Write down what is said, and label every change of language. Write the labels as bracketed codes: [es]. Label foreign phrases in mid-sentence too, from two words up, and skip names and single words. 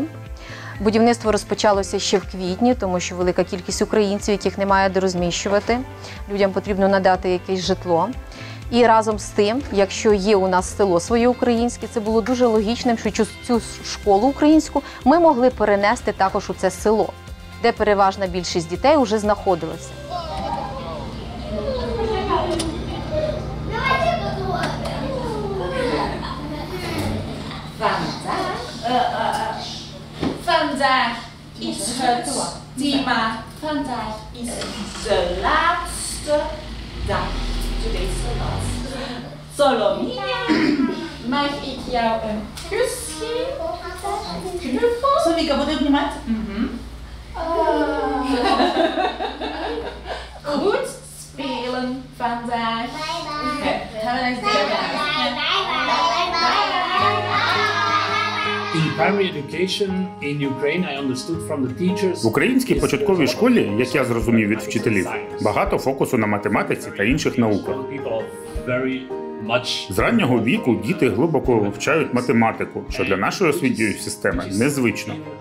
[uk] Будівництво розпочалося ще в квітні, тому що велика кількість українців, яких немає де розміщувати. Людям потрібно надати якесь житло. І разом з тим, якщо є у нас село своє українське, це було дуже логічним, що цю школу українську ми могли перенести також у це село, де переважна більшість дітей вже знаходилася. [nl] Vandaag is het thema. Vandaag is de laatste dag. [en] Today's the last. [nl] Solomia, mag ik jou een kus geven? Knuffel? [uk] Solika, буде обнімати? [nl] Goed spelen vandaag. [en] Have a nice day. [uk] В українській початковій школі, як я зрозумів від вчителів, багато фокусу на математиці та інших науках. З раннього віку діти глибоко вивчають математику, що для нашої освітньої системи незвично.